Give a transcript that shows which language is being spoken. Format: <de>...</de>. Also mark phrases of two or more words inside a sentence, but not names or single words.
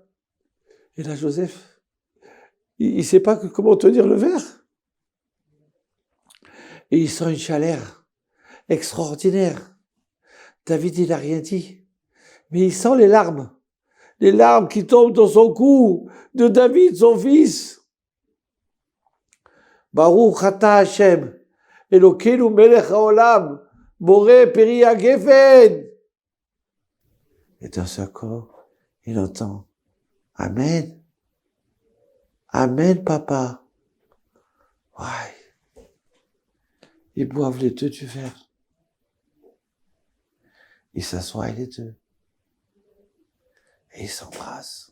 <fr>Et là, Joseph, il sait pas comment tenir le verre. Et il sent une chaleur extraordinaire. David, il n'a rien dit. Mais il sent les larmes qui tombent dans son cou de David, son fils.</fr> <he>ברוך אתה השם אלוקינו מלך העולם בורא פרי הגפן.</he> <fr>Et dans ce corps, il entend Amen. Amen, papa. Ouais. Ils boivent les deux du verre. Ils s'assoient les deux. Et ils s'embrassent.</fr>